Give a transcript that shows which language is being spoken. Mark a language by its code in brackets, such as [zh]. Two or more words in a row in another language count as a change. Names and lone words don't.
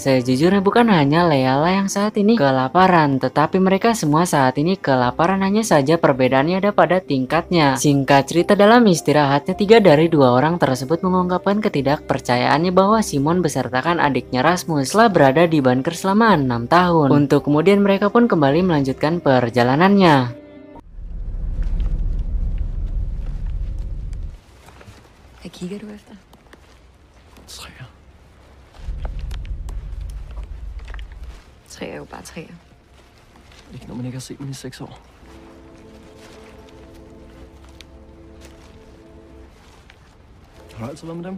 [id] Sejujurnya bukan hanya Lea lah yang saat ini kelaparan, tetapi mereka semua saat ini kelaparan, hanya saja perbedaannya ada pada tingkatnya. Singkat cerita, dalam istirahatnya 3 dari 2 orang tersebut mengungkapkan ketidakpercayaannya bahwa Simon besertakan adiknya Rasmus telah berada di bunker selama 6 tahun. Untuk kemudian mereka pun kembali melanjutkan perjalanannya. [da] Hvad kigger du efter? Træer. Træer er jo bare træer. Ikke når man ikke har set dem i 6 år. Har du altid været med dem?